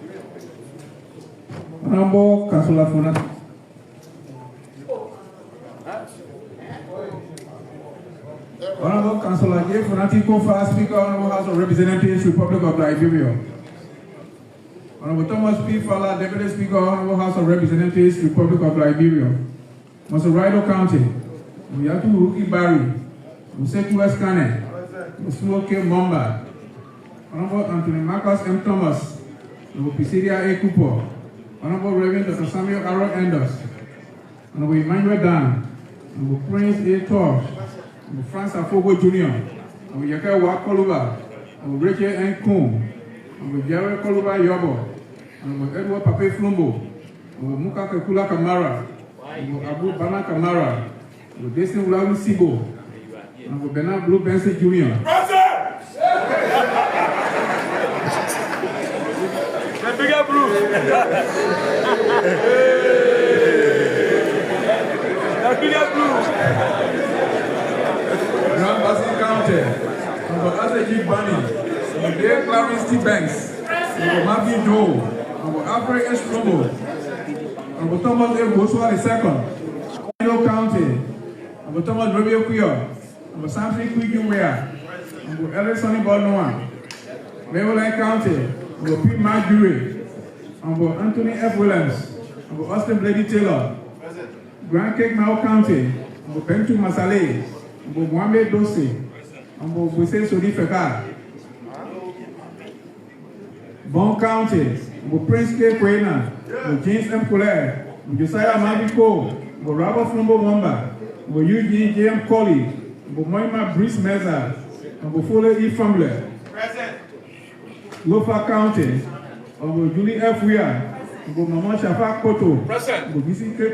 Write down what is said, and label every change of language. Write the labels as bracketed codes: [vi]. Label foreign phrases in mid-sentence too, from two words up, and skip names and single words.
[en] Honorable Councillor Funati. Honorable Councillor J. Funati Kofa, Speaker, Honorable House of Representatives, Republic of Liberia. Honorable Thomas P. Fala, Deputy Speaker, Honorable House of Representatives, Republic of Liberia. Mr. Rido County. Muyatu Ruki Barry. Museku Eskane. Musuo K. Momba. Honorable Anthony Marcus M. Thomas. Honorable Pisidia A. Kupo. Honorable Reverend Dr. Samuel Aaron Enders. Honorable Emmanuel Dan. Honorable Prince A. Tosh. Honorable Francis Afogo Jr. Honorable Yaka Wakoluba. Honorable Rachel N. Kuhn. Honorable Jerry Koluba Yobo. Honorable Edward Pape Flumbo. Honorable Muka Kekula Kamara. Honorable Abu Bana Kamara. Honorable Destin Ulawi Sibo. Honorable Bernard Blue Benson Jr. The bigger blue. The bigger blue. Grand Basin County. Honorable Asaji Bani. Honorable Dale Clarence T. Banks. Honorable Marvin Joe. Honorable Alfred S. Romo. Honorable Thomas A. Boswell II. Edo County. Honorable Thomas Robio Kuyo. Honorable Samson Kwiju Wea. Honorable Ellis Sonny Balnoa. Maryland County. Honorable Pete Marjorie. Honorable Anthony F. Williams. Honorable Austin Blady Taylor. Grand Cape Mao County. Honorable Bentu Masale. Honorable Mohamed Dosi. Honorable Buse Sodi Feka. Bon County. Honorable Prince K. Kwena. James M. Colette, Josiah Mabiko, Robert Flumbo Wamba, Eugene J. M. Colley, Moima Brice Meza, Fole E. Famler, Lofa County, Julie F. Weir, Mama Shafa Koto, BC K.